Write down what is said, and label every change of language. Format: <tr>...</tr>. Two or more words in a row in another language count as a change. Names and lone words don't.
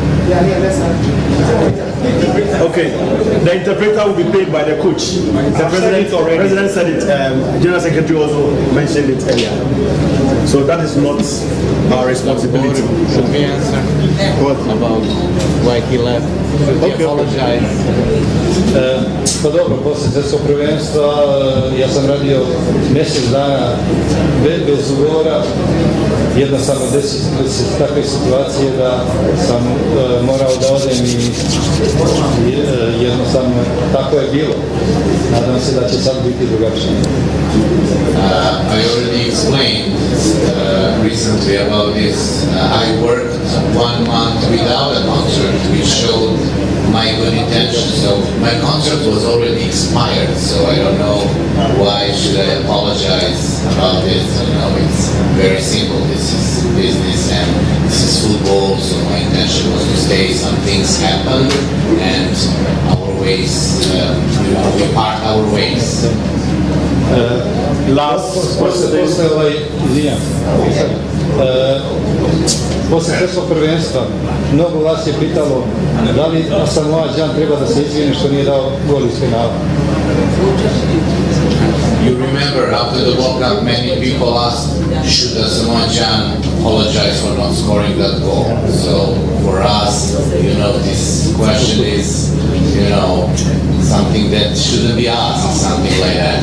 <en>Okay, the interpreter will be paid by the coach. The president said it, General Secretary also mentioned it earlier. So that is not our responsibility. Should we answer? What about why he left? Should he apologize?</en> <sr>Pa dobro, posle svjetskog prvenstva ja sam radio mjesec dana bez ugovora. Jednostavno desi se takve situacije da sam morao da odem i jednostavno tako je bilo. Nadam se da će sad biti drugačije.</sr> <en>I already explained recently about this. I worked 1 month without a contract, which showed my good intentions. So my contract was already expired, so I don't know why should I apologize about this. It's very simple. This is business and this is football, so my intention was to stay. Some things happened and our ways, we part our ways. Last question.</en> <sr>Posle svjetskog prvenstva mnogo vas je pitalo da li Samoa Đan treba da se izvini što nije dao gol iz finala.</sr> <en>You remember after the World Cup, many people asked, should Samoa Gyan apologize for not scoring that goal? So for us, this question is, something that shouldn't be asked, something like that.</en>